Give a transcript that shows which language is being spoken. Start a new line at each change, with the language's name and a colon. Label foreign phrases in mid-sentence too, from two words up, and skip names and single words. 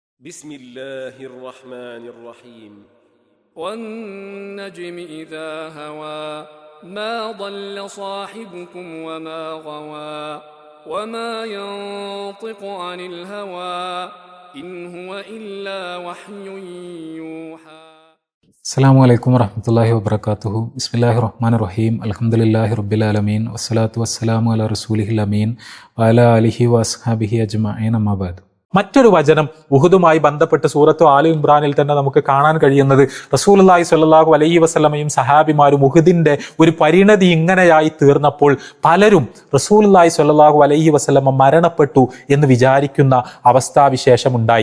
Arabic: بسم الله الرحمن الرحيم والنجم إذا هوى ما ضل صاحبكم وما غوى وما ينطق عن الهوى إن هو إلا وحي يوحى. السلام عليكم ورحمة الله وبركاته. بسم الله الرحمن الرحيم. الحمد لله رب العالمين والصلاة والسلام على رسوله الأمين وعلى آله وأصحابه أجمعين. أما بعد.
Malayalam: മറ്റൊരു വചനം ഉഹുദുമായി ബന്ധപ്പെട്ട് സൂറത്തു ആലി ഇംറാനിൽ തന്നെ നമുക്ക് കാണാൻ കഴിയുന്നത്
Arabic: رسول الله صلى الله عليه وسلم
Malayalam: സഹാബിമാരും ഉഹുദിന്റെ ഒരു പരിണതി ഇങ്ങനെയായി തീർന്നപ്പോൾ പലരും
Arabic: رسول الله صلى الله عليه وسلم
Malayalam: മരണപ്പെട്ടു എന്ന് വിചാരിക്കുന്ന അവസ്ഥാവിശേഷമുണ്ടായി.